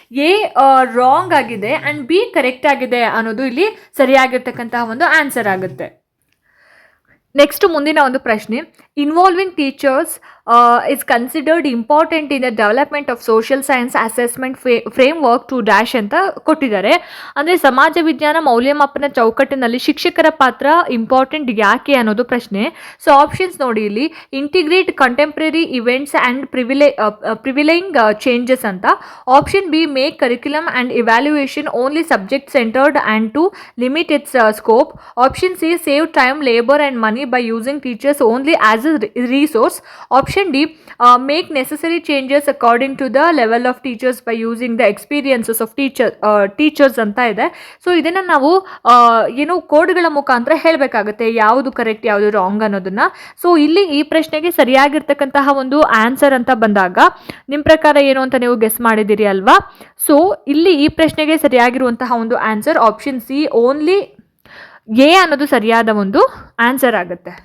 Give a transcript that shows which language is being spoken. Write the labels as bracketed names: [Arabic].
[Kannada] A wrong ಆಗಿದೆ and B correct ಆಗಿದೆ ಅನ್ನೋದು ಇಲ್ಲಿ ಸರಿಯಾಗಿರ್ತಕ್ಕಂತಹ ಒಂದು ಆನ್ಸರ್ ಆಗುತ್ತೆ. ನೆಕ್ಸ್ಟ್ ಮುಂದಿನ ಒಂದು ಪ್ರಶ್ನೆ, [English] involving teachers is considered important in the development of social science assessment framework to dash [Kannada] ಅಂತ ಕೊಟ್ಟಿದ್ದಾರೆ. ಅಂದರೆ ಸಮಾಜ ವಿಜ್ಞಾನ ಮೌಲ್ಯಮಾಪನ ಚೌಕಟ್ಟಿನಲ್ಲಿ ಶಿಕ್ಷಕರ ಪಾತ್ರ ಇಂಪಾರ್ಟೆಂಟ್ ಯಾಕೆ ಅನ್ನೋದು ಪ್ರಶ್ನೆ. [English] so options [Kannada] ನೋಡಿ, ಇಲ್ಲಿ [English] Integrate contemporary events and prevailing changes ಅಂತ. Option B make curriculum and evaluation only subject centred and to limit its scope. Option C save time, labour and money by using teachers only as a resource. Option D make necessary changes according to the level of teachers by using the experiences of teachers [Kannada] ಅಂತ ಇದೆ. So ಇದನ್ನು ನಾವು ಏನು ಕೋಡ್ಗಳ ಮುಖಾಂತರ ಹೇಳಬೇಕಾಗುತ್ತೆ ಯಾವುದು correct ಯಾವುದು wrong ಅನ್ನೋದನ್ನ. So ಇಲ್ಲಿ ಈ ಪ್ರಶ್ನೆಗೆ ಸರಿಯಾಗಿರ್ತಕ್ಕಂತಹ ಒಂದು ಆನ್ಸರ್ ಅಂತ ಬಂದಾಗ ನಿಮ್ಮ ಪ್ರಕಾರ ಏನು ಅಂತ ನೀವು ಗೆಸ್ ಮಾಡಿದ್ದೀರಿ ಅಲ್ವಾ. ಸೊ ಇಲ್ಲಿ ಈ ಪ್ರಶ್ನೆಗೆ ಸರಿಯಾಗಿರುವಂತಹ ಒಂದು answer option C only A ಅನ್ನೋದು ಸರಿಯಾದ ಒಂದು ಆನ್ಸರ್ ಆಗುತ್ತೆ.